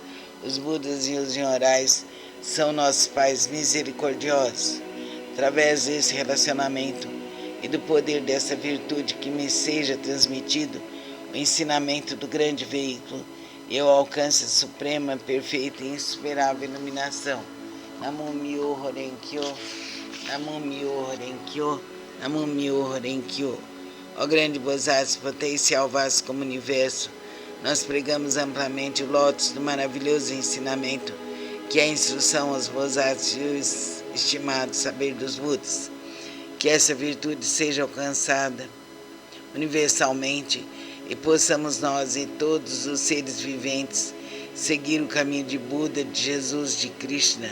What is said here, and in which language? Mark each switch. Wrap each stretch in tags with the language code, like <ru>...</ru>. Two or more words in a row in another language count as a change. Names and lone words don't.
<pt>Os Budas e os Nyorais são nossos pais misericordiosos. Através desse relacionamento e do poder dessa virtude, que me seja transmitido o ensinamento do grande veículo, eu alcance a suprema, perfeita e insuperável iluminação.</pt> <ja>南無妙法蓮華経、南無妙法蓮華経、南無妙法蓮華経.</ja> <pt>Ó grande Bosatsu Potencial Vasto como Universo, nós pregamos amplamente o lótus do maravilhoso ensinamento, que é a instrução aos Bosatsus e o estimado saber dos Budas. Que essa virtude seja alcançada universalmente e possamos nós e todos os seres viventes seguir o caminho de Buda, de Jesus, de Krishna.</pt>